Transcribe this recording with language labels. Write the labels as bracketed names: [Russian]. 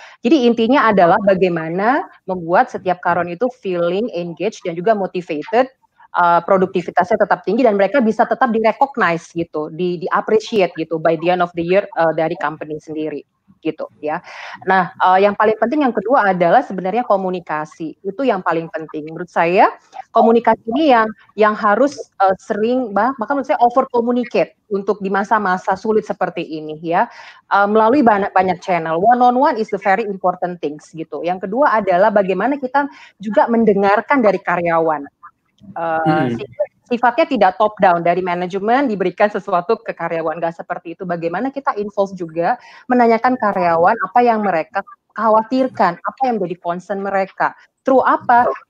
[Indonesian] Jadi intinya adalah bagaimana membuat setiap karyawan itu [English] feeling engaged [Indonesian] dan juga motivated, produktivitasnya tetap tinggi dan mereka bisa tetap di-recognize gitu, di-appreciate gitu [English] by the end of the year [Indonesian] dari company sendiri gitu ya. Nah, yang paling penting yang kedua adalah sebenarnya komunikasi. Itu yang paling penting menurut saya. Komunikasi ini yang harus sering, bahkan menurut saya [English] over communicate [Indonesian] untuk di masa-masa sulit seperti ini ya, melalui banyak channel. [English] One on one is the very important things gitu. [Indonesian] Yang kedua adalah bagaimana kita juga mendengarkan dari karyawan. Sifatnya tidak top down, dari manajemen diberikan sesuatu ke karyawan, nggak seperti itu. Bagaimana kita involve juga menanyakan karyawan apa yang mereka khawatirkan, apa yang menjadi concern mereka. Through apa?